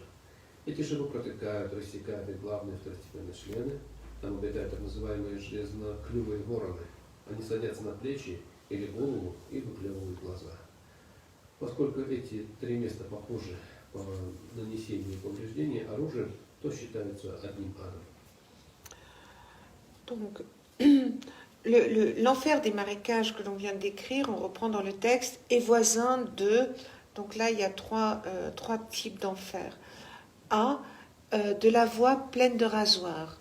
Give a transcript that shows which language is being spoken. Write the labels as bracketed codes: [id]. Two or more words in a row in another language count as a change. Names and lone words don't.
[ru] Эти шипы протыкают, рассекают их главные второстепенные члены. Там обитают так называемые железноклювые вороны. Они садятся на плечи или голову и выклевывают глаза. Поскольку эти три места похожи по нанесению повреждений оружием, то считаются одним адом. [fr] Donc, l'enfer des marécages que l'on vient de décrire, on reprend dans le texte, est voisin de... Donc là, il y a trois types d'enfer. De la voie pleine de rasoirs.